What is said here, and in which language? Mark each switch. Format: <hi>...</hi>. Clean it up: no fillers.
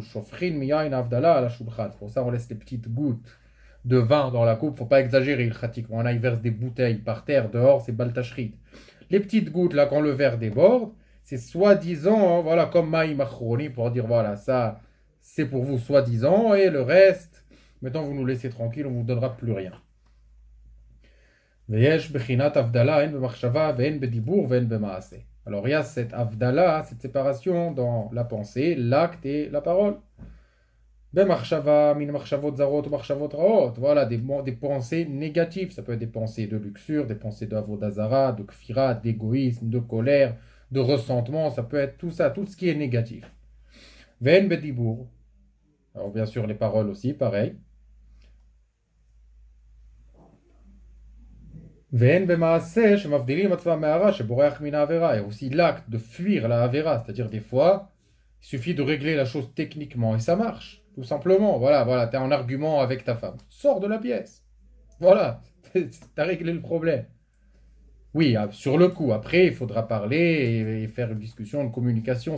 <fr>Shofrin miyain Avdallah à la shubchat. Pour ça, on laisse les petites gouttes de vin dans la coupe, faut pas exagérer, il pratique. On a, ils versent des bouteilles par terre, dehors, c'est baltachrit. Les petites gouttes, là, quand le verre déborde, c'est soi-disant, hein, voilà, comme Maïm Achroni, pour dire, voilà, ça, c'est pour vous, soi-disant, et le reste, maintenant, vous nous laissez tranquille, on vous donnera plus rien.</fr> <he>ויש בחינת הבדלה הן במחשבה והן בדיבור והן במעשה.</he> <fr>Alors il y a cette avdala, cette séparation dans la pensée, l'acte et la parole.</fr> <he>במחשבה, מן מחשבות זרות ou מחשבות רעות.</he> <fr>Voilà, des pensées négatives. Ça peut être des pensées de luxure, des pensées d'avodazara, de kfira, d'égoïsme, de colère, de ressentiment. Ça peut être tout ça, tout ce qui est négatif.</fr> <he>והן בדיבור.</he> <fr>Alors bien sûr les paroles aussi, pareil.</fr> <he>ואין במעשה שמבדילים עצמם מהרע שבורח מן העבירה.</he> <fr>Et aussi l'acte de fuir la avera, c'est-à-dire des fois, il suffit de régler la chose techniquement et ça marche, tout simplement. Voilà, voilà, t'es en argument avec ta femme, sors de la pièce. Voilà, t'as réglé le problème. Oui, sur le coup, après, il faudra parler et faire une discussion, une communication.</fr>